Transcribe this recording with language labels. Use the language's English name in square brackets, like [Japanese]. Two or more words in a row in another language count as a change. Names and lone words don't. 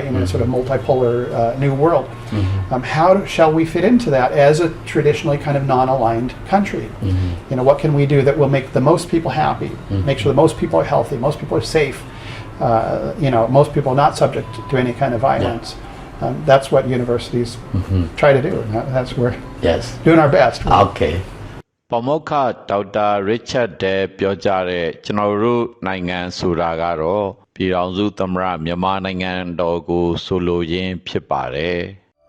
[English] In a sort of multipolar new world. How shall we fit into that as a traditionally kind of non-aligned country? What can we do that will make the most people happy, make sure the most people are healthy, most people are safe, most people are not subject to any kind of violence. That's what universities try to do, and that's we're doing our best. Okay. [Burmese] ပမောက္ခဒေါက်တာရစ်ချတ်ဒဲပြောကြားတဲ့ကျွန်တော်တို့နိုင်ငံဆိုတာကတော့ပြည်ထောင်စုသမ္မတမြန်မာနိုင်ငံတော်ကိုဆိုလိုရင်းဖြစ်ပါတယ်